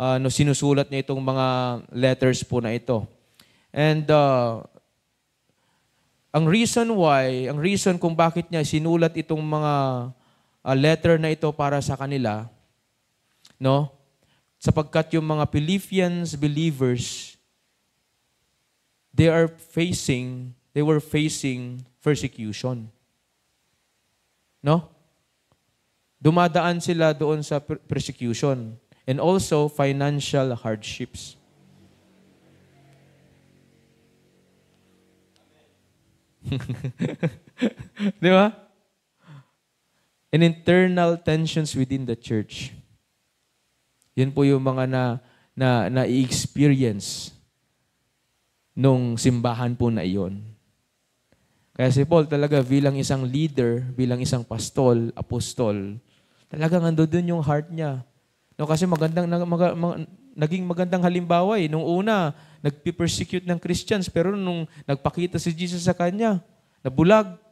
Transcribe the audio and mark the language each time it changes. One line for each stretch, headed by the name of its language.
Filipino: Sinusulat niya itong mga letters po na ito. And ang reason kung bakit niya sinulat itong mga letter na ito para sa kanila, no? Sapagkat yung mga
English: Philippians believers, they were facing persecution. No?
Filipino: Dumadaan sila doon sa
English: persecution and also financial hardships.
Filipino: Di ba?
English: And internal tensions within the church.
Filipino: Yan po yung mga na-experience nung simbahan po na iyon. Kaya si Paul talaga bilang isang leader, bilang isang apostol, talagang ando dun yung heart niya. No, kasi naging magandang halimbawa eh. Nung una, nagpipersecute ng Christians, pero nung nagpakita si Jesus sa kanya, nabulag.